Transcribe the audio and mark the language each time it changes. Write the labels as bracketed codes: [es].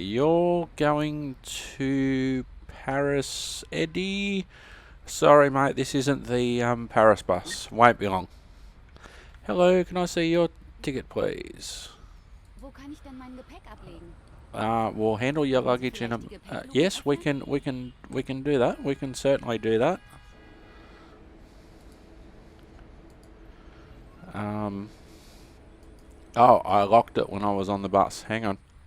[en] You're going to Paris, Eddie? Sorry, mate, this isn't the Paris bus. Won't be long. Hello, can I see your ticket, please? [de] Wo kann ich denn mein Gepäck ablegen? [en] We'll handle your luggage in a. Yes, we can do that. We can certainly do that. Oh, I locked it when I was on the bus. Hang on.